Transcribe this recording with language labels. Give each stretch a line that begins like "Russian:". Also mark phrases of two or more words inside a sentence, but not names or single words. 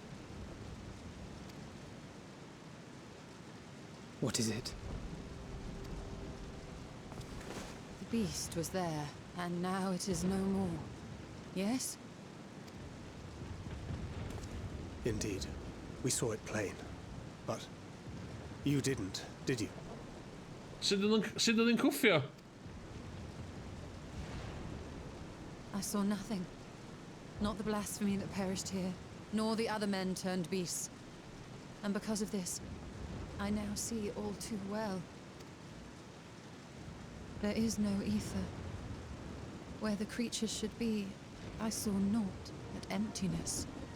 English: What is it? The beast was there, and now it is no more. Yes? Indeed. We saw it plain. But you didn't, did you?
Welsh: Sut oedd yn cwffio?
English: I saw nothing. Not the blasphemy that perished here, nor the other men turned beasts. And because of this, I now see all too well. There is no ether. Where the creatures should be, I saw naught but emptiness.